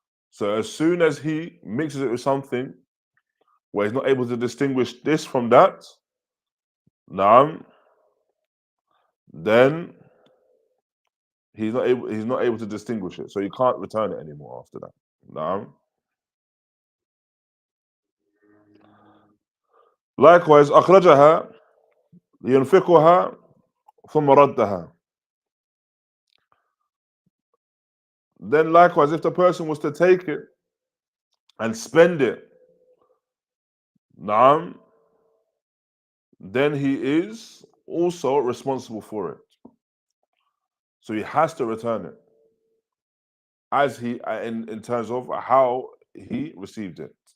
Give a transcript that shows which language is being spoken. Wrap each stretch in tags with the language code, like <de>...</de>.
<en>So as soon as he mixes it with something where he's not able to distinguish this from that, then he's not able to distinguish it. So you can't return it anymore after that.</en> <ar>Likewise, أخرجها لينفقها ثم ردها.</ar> <en>Then likewise, if the person was to take it and spend it, then he is also responsible for it. So he has to return it as he in terms of how he received it.</en>